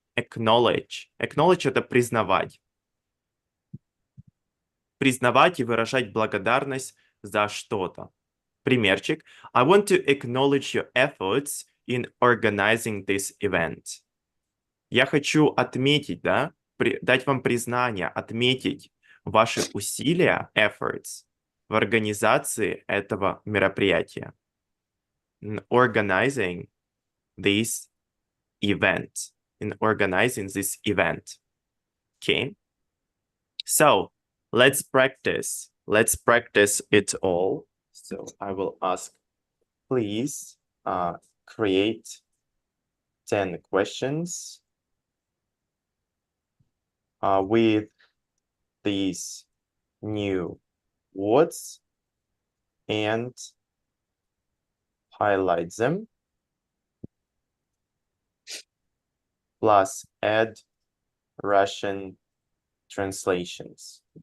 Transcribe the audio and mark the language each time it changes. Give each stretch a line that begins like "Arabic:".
English: Acknowledge.
Russian: Acknowledge — это признавать. Признавать и выражать благодарность за что-то. Примерчик.
English: I want to acknowledge your efforts in organizing this event.
Russian: Я хочу отметить, да, дать вам признание, отметить ваши усилия, efforts, в организации этого мероприятия.
English: Organizing this event. In organizing this event. Okay. So let's practice. Let's practice it all. So I will ask, please create 10 questions with these new words and highlight them, plus add Russian translations.